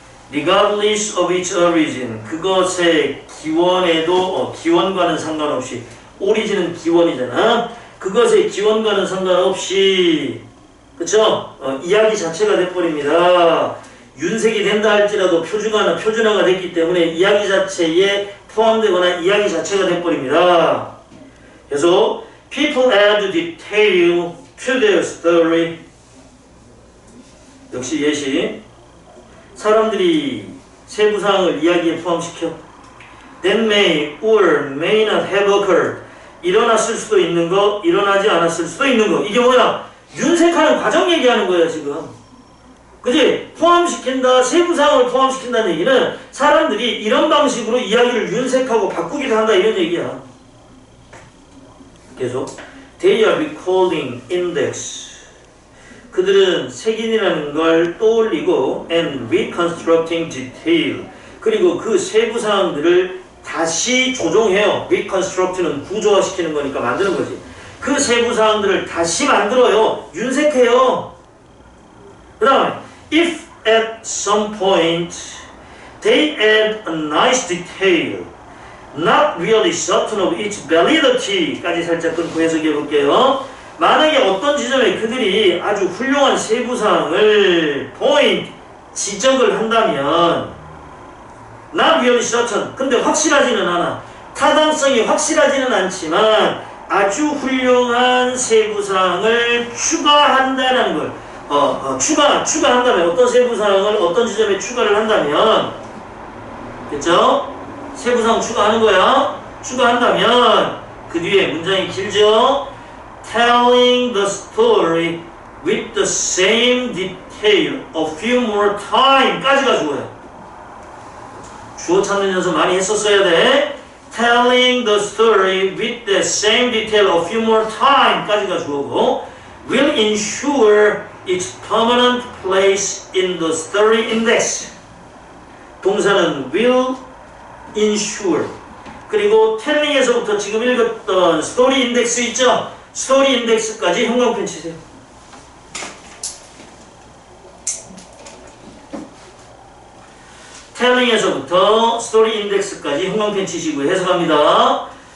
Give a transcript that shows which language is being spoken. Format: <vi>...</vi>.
<en>regardless of its origin.</en> <ko>그것의 기원에도 기원과는 상관없이 오리진은 기원이잖아. 그것의 기원과는 상관없이 그쵸? 이야기 자체가 돼버립니다. 윤색이 된다 할지라도 표준화가 됐기 때문에 이야기 자체에 포함되거나 이야기 자체가 돼버립니다. 그래서</ko> <en>people add detail to their story.</en> <ko>역시 예시. 사람들이 세부사항을 이야기에 포함시켜.</ko> <en>that may or may not have occurred.</en> <ko>일어났을 수도 있는 거, 일어나지 않았을 수도 있는 거. 이게 뭐야? 윤색하는 과정 얘기하는 거야 지금. 그지? 포함시킨다, 세부사항을 포함시킨다는 얘기는 사람들이 이런 방식으로 이야기를 윤색하고 바꾸기도 한다 이런 얘기야. 계속</ko> <en>they are recalling index.</en> <ko>그들은 색인이라는 걸 떠올리고</ko> <en>and reconstructing detail.</en> <ko>그리고 그 세부사항들을 다시 조종해요. reconstruct는 구조화시키는 거니까 만드는 거지. 그 세부사항들을 다시 만들어요. 윤색해요. 그 다음에</ko> <en>if at some point they add a nice detail not really certain of its validity</en> <ko>까지 살짝 끊고 해석해 볼게요. 만약에 어떤 지점에 그들이 아주 훌륭한 세부사항을 point, 지적을 한다면</ko> <en>not really certain,</en> <ko>근데 확실하지는 않아. 타당성이 확실하지는 않지만 아주 훌륭한 세부사항을 추가한다는 걸 추가한다면 어떤 세부사항을 어떤 지점에 추가를 한다면 그쵸? 세부사항 추가하는 거야. 추가한다면 그 뒤에 문장이 길죠?</ko> <en>telling the story with the same detail a few more time</en> <ko>까지가 주어요. 주어 찾는 연습 많이 했었어야 돼.</ko> <en>telling the story with the same detail a few more time</en> <ko>까지가 주어고</ko> <en>will ensure its permanent place in the story index.</en> <ko>동사는 will ensure. 그리고 telling에서부터 지금 읽었던 스토리 인덱스 있죠? 스토리 인덱스까지 형광펜 치세요. telling에서부터 스토리 인덱스까지 형광펜 치시고 해석합니다.</ko>